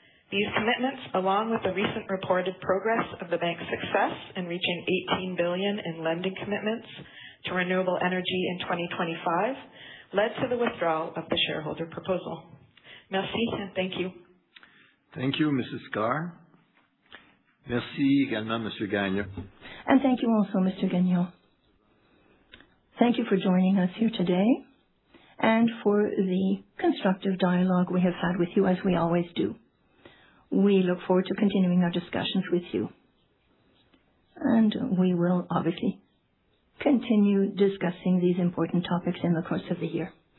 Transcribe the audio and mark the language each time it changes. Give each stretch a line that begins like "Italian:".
English: These commitments, along with the recent reported progress of the bank's success in reaching $18 billion in lending commitments to renewable energy in 2025, led to the withdrawal of the shareholder proposal. Merci and thank you. Thank you, Mrs. Carr.
French: Merci également, Monsieur Gagnon.
English: And thank you also, Mr. Gagnon. Thank you for joining us here today and for the constructive dialogue we have had with you, as we always do. We look forward to continuing our discussions with you. And we will obviously continue discussing these important topics in the course of the year.